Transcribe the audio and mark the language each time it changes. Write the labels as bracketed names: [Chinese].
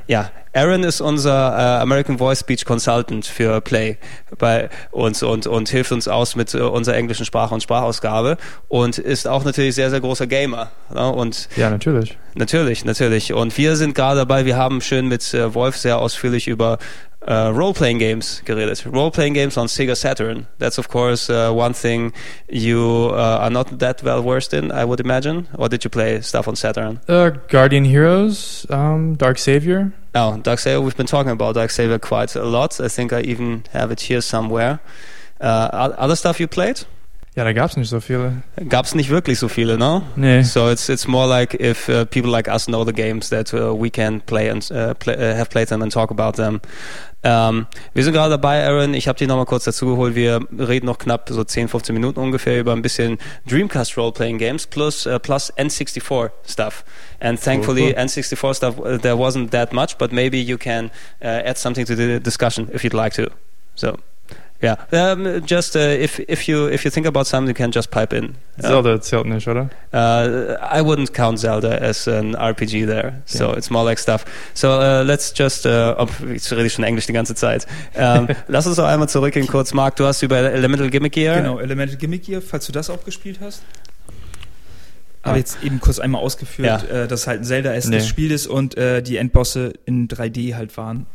[German] Ja, Aaron ist unser American Voice Speech Consultant für Play bei uns und hilft uns aus mit unserer englischen Sprache und Sprachausgabe und ist auch natürlich sehr, sehr großer Gamer. Ne? Und ja, natürlich. Natürlich, natürlich. Und wir sind gerade dabei, wir haben schön mit Wolf sehr ausführlich über Role-Playing Games geredet. [English] Role-Playing Games on Sega Saturn. That's of course one thing you are not that well versed in, I would imagine. Or did you play stuff on Saturn? Guardian Heroes, Dark Savior. Oh, Dark Savior. We've been talking about Dark Savior quite a lot. I think I even have it here somewhere. Other stuff you played? [German] Ja, da gab's nicht so viele. Gab's nicht wirklich so viele, no? Nee. [English] So it's more like if people like us know the games that we can play and have played them and talk about them. [German] Wir sind gerade dabei, Aaron. Ich habe dich nochmal kurz dazu geholt. Wir reden noch knapp so 10, 15 Minuten ungefähr über ein bisschen Dreamcast Role-Playing Games plus N64-Stuff. [English] And thankfully, cool. N64-Stuff, there wasn't that much, but maybe you can add something to the discussion if you'd like to. So. Yeah, just if you think about something, you can just pipe in. [German] Zelda zählt nicht, oder? [English] I wouldn't count Zelda as an RPG there, so yeah. It's more like stuff. So let's just, [German] jetzt rede ich schon Englisch die ganze Zeit. lass uns doch einmal zurück in kurz, Marc, du hast über Elemental Gimmick Gear. Genau, Elemental Gimmick Gear, falls du das auch gespielt hast. Habe jetzt eben kurz einmal ausgeführt, ja. Dass halt ein Zelda-esque Spiel ist und die Endbosse in 3D halt waren.